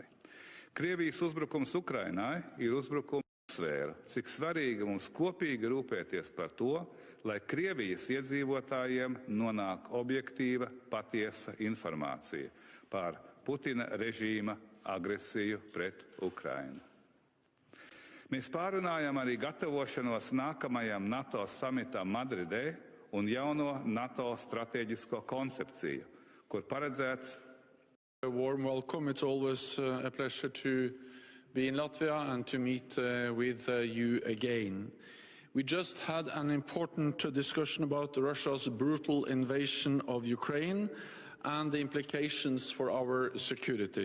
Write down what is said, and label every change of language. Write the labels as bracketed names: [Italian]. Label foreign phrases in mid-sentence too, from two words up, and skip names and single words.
[Latvian] Krievijas uzbrukums Ukrainai ir uzbrukums uzsvēra, cik svarīgi mums kopīgi rūpēties par to, lai Krievijas iedzīvotājiem nonāk objektīva, patiesa informācija par Putina režīma agresiju pret Ukrainu. Mēs pārunājam arī gatavošanos nākamajam NATO samitam Madridē un jauno NATO strateģisko koncepciju, kur paredzēts. [English] A warm welcome. It's always a pleasure to be in Latvia and to meet with you again. We just had an important discussion about Russia's brutal invasion of Ukraine and the implications for our security.